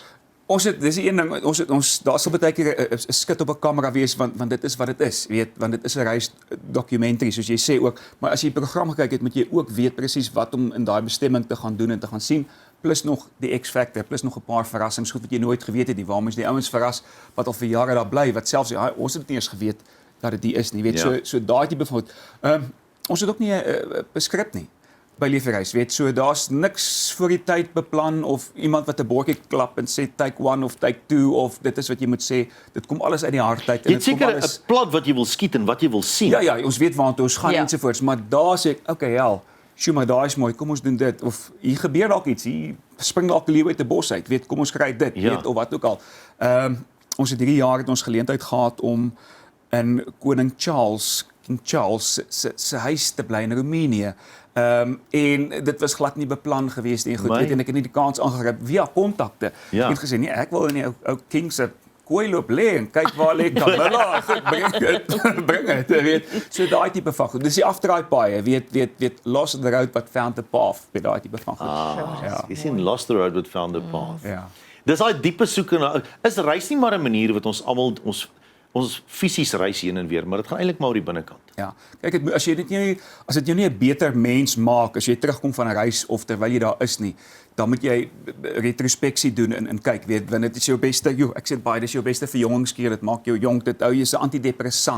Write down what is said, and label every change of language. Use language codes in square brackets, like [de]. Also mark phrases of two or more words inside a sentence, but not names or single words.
[af] Dis die een ding, daar sal baie keer 'n skit op 'n kamera wees, want dit is wat dit is, weet, want dit is 'n reisdokumentary, soos jy sê ook, maar as jy die program gekyk het, moet jy ook weet presies wat om in daai bestemming te gaan doen en te gaan sien, plus nog die X-factor, plus nog 'n paar verrassings, goed wat jy nooit geweet het nie, waarom is die ouens verras, wat al vir jare daar bly, wat selfs, ons het nie eens geweet, dat dit die is nie, weet, so daai tipe van goed. Ons het ook nie 'n skrip nie, by Leef jou reis, weet, so daar's niks voor die tyd beplan, of iemand wat 'n bordjie klap en sê take 1 of take 2, of dit is wat jy moet sê, dit kom alles uit die hart uit. Jy het seker 'n plat wat jy wil skiet en wat jy wil sien. Ja, ons weet waartoe ons gaan ensovoorts, maar daar sê ek, okay, sjoe, maar daai is mooi, kom ons doen dit, of hier gebeur dalk iets, hier spring dalk 'n leeu uit 'n bos uit, weet, kom ons kry dit, weet, of wat ook al. Ons het 3 jaar het ons geleentheid gehad om in King Charles se huis te bly in Roemenië. En dit was glad nie beplan geweest nie, goed, weet, en ek het nie die kans aangegryp via kontakte. Ek het gesê, nee, ek wil in die ou King se kooi loop lê en kyk waar lê Camilla, bring dit, weet. So daai tipe van goed. Dis die afdraai paaie, weet, [en] lost the road but found the path, [af] met daai tipe van goed. Jy sien [en] lost the road but found the path. [af] Dis daai diepe soeke na, is reis nie maar 'n manier wat ons almal ons fisies reis heen en weer, maar dit gaan eintlik maar oor die binnekant. Ja, kyk, as dit jou nie 'n beter mens maak, as jy terugkom van 'n reis, of terwyl jy daar is nie, dan moet jy retrospeksie doen en kyk, weet, want dit is jou beste, ek sê baie, dit is jou beste verjongingskuur, dit maak jou jonk, dit hou jy 'n antidepressant.